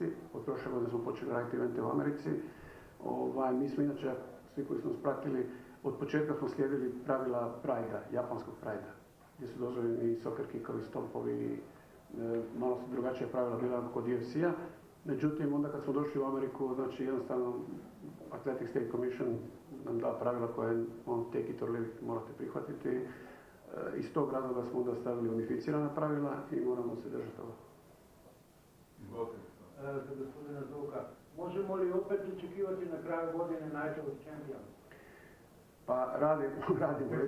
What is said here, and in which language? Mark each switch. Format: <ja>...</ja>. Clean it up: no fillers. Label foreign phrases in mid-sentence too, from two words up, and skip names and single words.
<hr>Od prošle godine smo počeli raditi evente u Americi. Mi smo inače, svi koji smo spratili, od početka smo slijedili pravila Pride-a, japanskog Pride-a, gdje su dozvoljeni soccer kickovi, stompovi, malo su drugačije pravila bila kod UFC-a. Međutim, onda kad smo došli u Ameriku, znači jednostavno Athletic State Commission nam da pravila koje</hr> <en>take it or leave it,</en> <hr>morate prihvatiti. Iz tog razloga smo onda stavili unificirana pravila i moramo se držati toga. Za gospodina Zovka, možemo li opet očekivati na kraju godine Night of Champions? Pa radimo već.</hr>